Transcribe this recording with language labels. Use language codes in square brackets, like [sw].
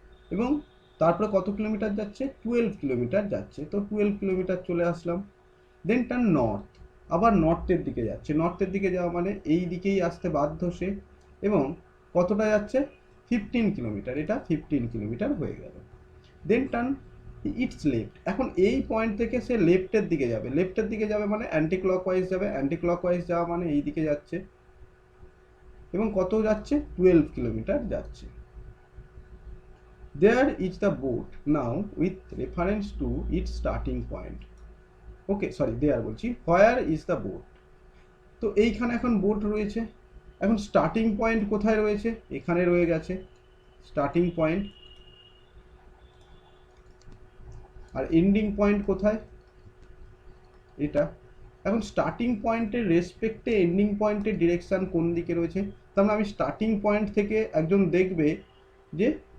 [bn] এবং তারপরে কত কিলোমিটার যাচ্ছে 12 কিলোমিটার যাচ্ছে, তো 12 কিলোমিটার চলে আসলাম, [en] then turn north, [bn] আবার নর্থের দিকে যাচ্ছে, নর্থের দিকে যাওয়া মানে এই দিকেই আসতে বাধ্য সে এবং কতটা যাচ্ছে 15 কিলোমিটার, এটা 15 কিলোমিটার হয়ে গেল, [en] then turn it's left, [bn] এখন এই পয়েন্ট থেকে সে লেফটের দিকে যাবে মানে অ্যান্টি ক্লকওয়াইজ যাবে, অ্যান্টি ক্লকওয়াইজ যাওয়া মানে এই দিকে যাচ্ছে এবং কত যাচ্ছে 12 কিলোমিটার যাচ্ছে। [en] There is the boat now with reference to its starting point. [bn] Okay sorry দেয়ার বলছি, [en] where is the boat, [bn] তো এইখানে এখন বোট রয়েছে, এখন স্টার্টিং পয়েন্ট কোথায় রয়েছে এখানে রয়ে গেছে স্টার্টিং পয়েন্ট, আর এন্ডিং পয়েন্ট কোথায় এটা, এখন স্টার্টিং পয়েন্টের রেসপেক্টে এন্ডিং পয়েন্টের ডিরেকশান কোন দিকে রয়েছে, তার মানে আমি স্টার্টিং পয়েন্ট থেকে একজন দেখবে যে